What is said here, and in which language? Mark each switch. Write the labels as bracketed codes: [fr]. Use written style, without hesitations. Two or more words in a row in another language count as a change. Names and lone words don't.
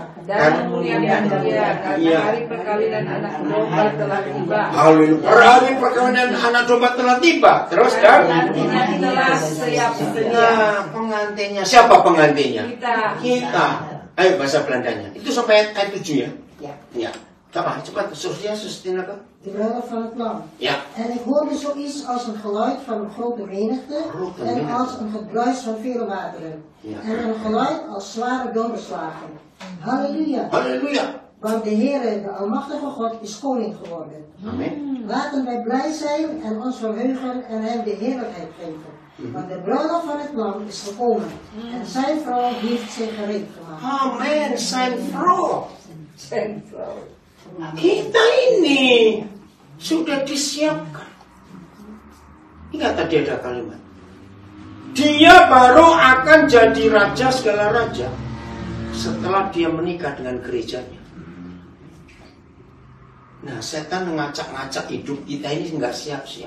[id] Dan memuliakan Dia karena hari perkawinan anak domba telah tiba. Haleluya. Hari perkawinan anak domba telah tiba. Terus dan Pengantinnya telah siap sedia. nah, pengantinnya. Siapa pengantinnya? Kita. Ayo bahasa Belandanya. Itu sampai ayat 7 ya? [nl] Ja. [id] Ya. Cepat, Sus Tineke. [nl] De bruiloft van het lam. Ja. En ik hoorde zoiets als een geluid van een grote menigte en als een gebruis van vele wateren. Ja. En een geluid als zware donderslagen. Halleluja. Halleluja. Want de Heere, de Almachtige God, is koning geworden. [id] Amin. [nl] Laten wij blij zijn en ons verheugen en hem de heerlijkheid geven. Want de bruiloft van het lam is gekomen. En zijn vrouw heeft zich gereed gemaakt. Amin. Zijn vrouw. Zijn vrouw. [id] Kita ini sudah disiapkan. Ingat tadi ada kalimat. Dia baru akan jadi raja segala raja setelah dia menikah dengan gerejanya. Nah, setan ngacak-ngacak hidup kita ini nggak siap-siap.